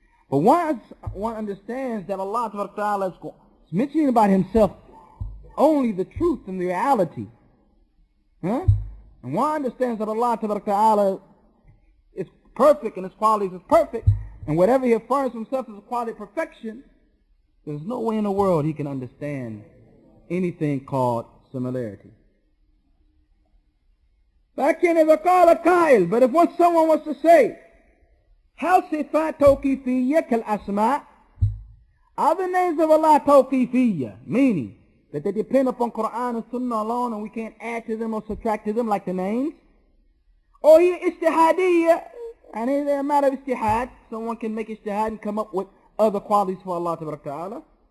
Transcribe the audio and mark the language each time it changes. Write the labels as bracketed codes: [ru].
[en] But once one understands that Allah Ta'ala is mentioning about Himself only the truth and the reality, and one understands that Allah Ta'ala is perfect and His qualities is perfect, and whatever He affirms Himself as a quality of perfection, there's no way in the world he can understand anything called similarity. [ar] لكن إذا قال قائل, [en] but if someone wants to say, [ar] هل صفات توقيفية كالأسماء? [en] Are the names of Allah توقيفية, meaning that they depend upon Qur'an and Sunnah alone and we can't add to them or subtract to them like the names? Or [ar] هي اجتهادية, [en] and they're a matter of ijtihad, someone can make ijtihad and come up with other qualities for Allah Ta'ala.